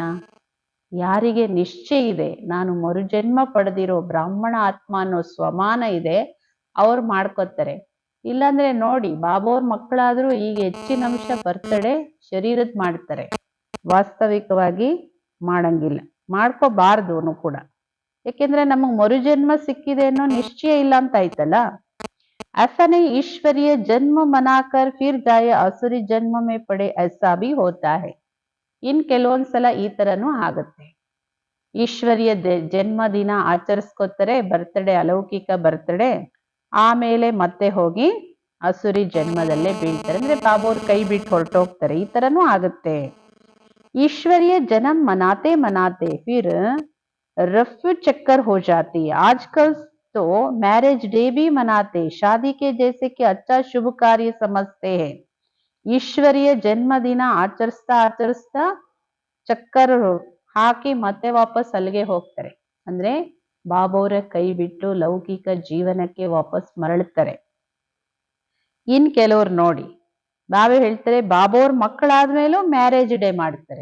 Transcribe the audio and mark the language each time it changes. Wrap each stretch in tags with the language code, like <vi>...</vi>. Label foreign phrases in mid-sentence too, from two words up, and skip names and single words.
<kn>ಯಾರಿಗೆ ನಿಶ್ಚಯ ಇದೆ, ನಾನು ಮರುಜನ್ಮ ಪಡೆದಿರೋ ಬ್ರಾಹ್ಮಣ ಆತ್ಮ ಅನ್ನೋ ಸ್ವಮಾನ ಇದೆ, ಅವ್ರು ಮಾಡ್ಕೋತಾರೆ. ಇಲ್ಲಾಂದ್ರೆ ನೋಡಿ, ಬಾಬೋರ್ ಮಕ್ಕಳಾದ್ರೂ ಈಗ ಹೆಚ್ಚಿನ ಅಂಶ ಬರ್ತಡೇ ಶರೀರದ್ ಮಾಡ್ತಾರೆ, ವಾಸ್ತವಿಕವಾಗಿ ಮಾಡಂಗಿಲ್ಲ, ಮಾಡ್ಕೋಬಾರ್ದು ಕೂಡ. ಯಾಕೆಂದ್ರೆ ನಮಗ್ ಮರುಜನ್ಮ ಸಿಕ್ಕಿದೆ ಅನ್ನೋ ನಿಶ್ಚಯ ಇಲ್ಲ ಅಂತ ಆಯ್ತಲ್ಲ.</kn> <hi>ऐसा नहीं ईश्वरीय जन्म मनाकर फिर जाए असुरी जन्म में पड़े, ऐसा भी होता है.</hi> <kn>ಇನ್ ಕೆಲವೊಂದ್ಸಲ ಈ ತರನೂ ಆಗತ್ತೆ. ಈಶ್ವರಿಯ ಜನ್ಮ ದಿನ ಆಚರಿಸ್ಕೋತಾರೆ, ಬರ್ತಡೇ ಅಲೌಕಿಕ ಬರ್ತಡೇ, ಆಮೇಲೆ ಮತ್ತೆ ಹೋಗಿ ಅಸುರಿ ಜನ್ಮದಲ್ಲೇ ಬೀಳ್ತಾರೆ. ಅಂದ್ರೆ ಬಾಬೋರ್ ಕೈ ಬಿಟ್ಟು ಹೊರಟೋಗ್ತಾರೆ, ಈ ತರನೂ ಆಗುತ್ತೆ.</kn> <hi>ईश्वरीय जन्म मनाते मनाते फिर रफ्यू चक्कर हो जाती है. आजकल तो</hi> <en>marriage day</en> <hi>भी मनाते, शादी के जैसे कि अच्छा शुभ कार्य समझते हैं.</hi> <kn>ಈಶ್ವರಿಯ ಜನ್ಮ ದಿನ ಆಚರಿಸ್ತಾ ಚಕ್ಕರ್ ಹಾಕಿ ಮತ್ತೆ ವಾಪಸ್ ಅಲ್ಲಿಗೆ ಹೋಗ್ತಾರೆ. ಅಂದ್ರೆ ಬಾಬೋರ ಕೈ ಬಿಟ್ಟು ಲೌಕಿಕ ಜೀವನಕ್ಕೆ ವಾಪಸ್ ಮರಳುತ್ತಾರೆ. ಇನ್ ಕೆಲವ್ರು ನೋಡಿ, ಬಾಬಾ ಹೇಳ್ತಾರೆ ಬಾಬೋರ್ ಮಕ್ಕಳಾದ್ಮೇಲೂ</kn> <en>marriage day</en> <kn>ಮಾಡ್ತಾರೆ.</kn>